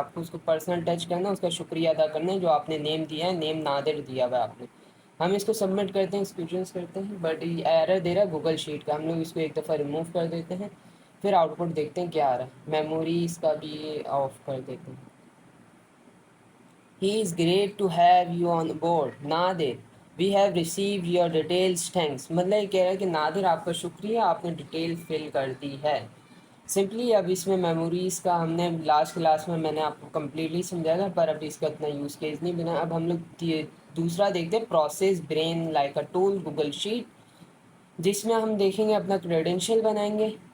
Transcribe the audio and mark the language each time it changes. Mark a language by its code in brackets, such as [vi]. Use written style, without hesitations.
[ur] آپ کو اس کو پرسنل ٹچ کرنا ہے، اس کا شکریہ ادا کرنا ہے جو آپ نے نیم دیا ہے، نیم نادر دیا ہوا ہے آپ نے. ہم اس کو سبمٹ کرتے ہیں، ایکسکیوزنس کرتے ہیں، بٹ یہ ایرر دے رہا ہے گوگل شیٹ کا. ہم لوگ اس کو ایک دفعہ ریموو کر دیتے ہیں، پھر آؤٹ پٹ دیکھتے ہیں کیا آ رہا ہے. میموریز کا بھی آف کر دیتے ہیں. [en] He is great to have you on board. Nadir we have received your details thanks. [ur] مطلب یہ کہہ رہا ہے کہ نادر آپ کا شکریہ، آپ نے ڈیٹیل فل کر دی ہے. سمپلی اب اس میں میموریز کا ہم نے لاسٹ کلاس میں نے آپ کو کمپلیٹلی سمجھایا تھا، پر اب اس کا اتنا یوز کیس نہیں بنا. اب ہم لوگ دوسرا دیکھتے ہیں process brain like a tool Google sheet, جس میں ہم دیکھیں گے اپنا کریڈینشیل بنائیں گے.